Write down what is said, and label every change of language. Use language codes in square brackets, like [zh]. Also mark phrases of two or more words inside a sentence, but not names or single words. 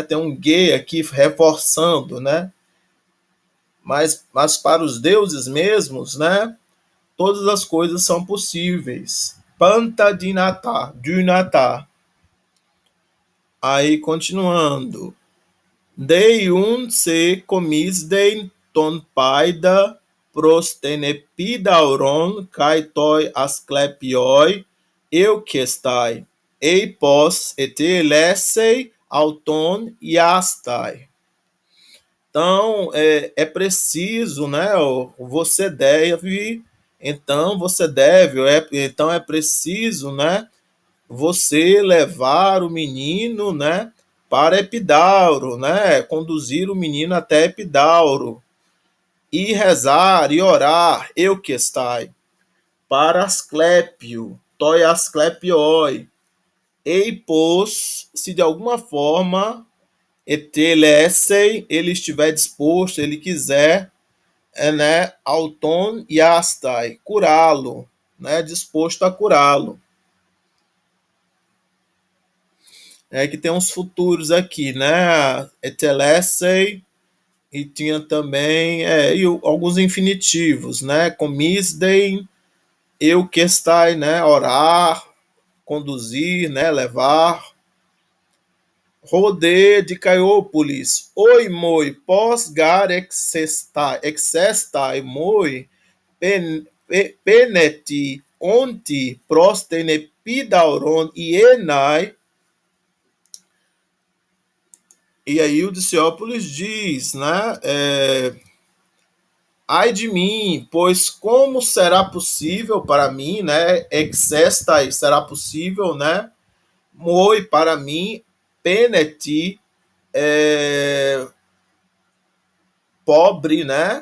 [pt] Tem um gay aqui reforçando, né? Mas para os deuses mesmos, né? Todas as coisas são possíveis. [el] πάντα δυνατά. [pt] Aí, continuando. [el] δεῖ οὖν σε κομίζειν τὸν παῖδα πρὸς τὴν Ἐπίδαυρον καὶ τῷ Ἀσκληπιῷ εὔχεσθαι, εἴ πως ἐθελήσει αὐτὸν ἰᾶσθαι. [pt] Então, é preciso, né? Você deve, então é preciso, né? Você levar o menino, né? Para Epidauro, né? Conduzir o menino até Epidauro e rezar e orar, euquestai, para Asclépio, [el] τῷ Ἀσκληπιῷ, [pt] eipos, se de alguma forma etelessei, ele estiver disposto, ele quiser, né, [el] αὐτὸν ἰᾶσθαι, [pt] curá-lo, né, disposto a curá-lo. Que tem uns futuros aqui, né, etelessei, e tinha também alguns infinitivos, né, [el] κομίζειν, εὔχεσθαι, [pt] né, orar, conduzir, né, levar. [el] ὧδε δὲ Δικαιόπολις, οἴμοι, πῶς γὰρ ἔξεσται μοι, πένητι, ὄντι, πρὸς τὴν Ἐπίδαυρον, ἰέναι. [pt] E aí o Diciópolis diz, né, ai de mim, pois como será possível para mim, né, excestai, será possível, né, moi, para mim, peneti, pobre, né?